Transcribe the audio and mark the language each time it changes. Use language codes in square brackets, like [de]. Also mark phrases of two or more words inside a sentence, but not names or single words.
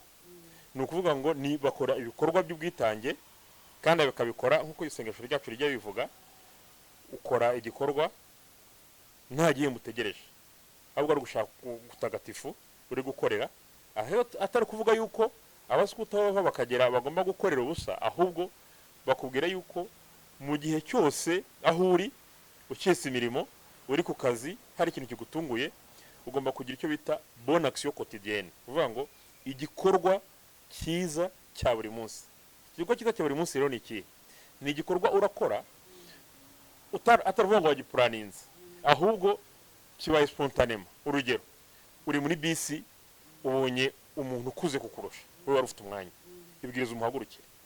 [rw] Ni ukuvuga ngo ni bakora ibikorwa by'ubwitange kandi bakabikora nk'uko isengesho ryacu rijya bivuga, ukora igikorwa nta gihe mutegereje, ahubwo ari gushaka gutagatifu uri gukorera. Aho atari kuvuga yuko abaskuti aho bakagera bagomba gukorera ubusa, ahubwo bakubwira yuko mu gihe cyose aho uri ukese imirimo uri ku kazi hari ikintu kigutunguye, ugomba kugira icyo bita [fr] bonne action quotidienne, [rw] uvuga ngo igikorwa cyiza cya buri munsi. Igikorwa cyiza cya buri munsi rero ni iki? Ni igikorwa urakora ataravuga ngo wagipuraninze, ahubwo kibaye spontanément. Urugero, uri muri bisi ubonye umuntu ukuze kukurusha, wowe wari ufite umwanya, ibwiriza umuhagurukire.